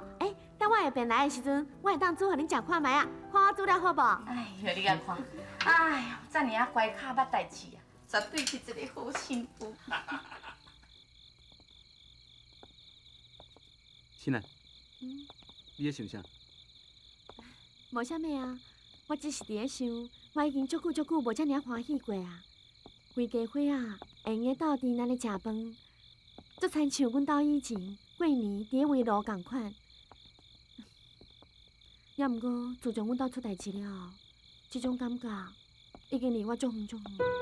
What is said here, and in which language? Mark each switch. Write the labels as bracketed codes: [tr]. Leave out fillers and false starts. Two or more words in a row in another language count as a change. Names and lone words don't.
[nan] 哎，等我下便来的时阵，我会当煮互恁食看卖啊，看我煮了好无？哎呦，你甲看，哎呦，遮尔啊乖巧捌代志啊，绝对是一个好媳妇。新兰，你咧想啥？无啥物啊，我只是伫咧想，我已经足久无遮尔欢喜过啊。规家伙啊，会用斗阵咱咧食饭，足亲像阮兜以前过年伫咧围炉共款。也毋过，自从阮兜出代志了后，这种感觉已经离我足远足远。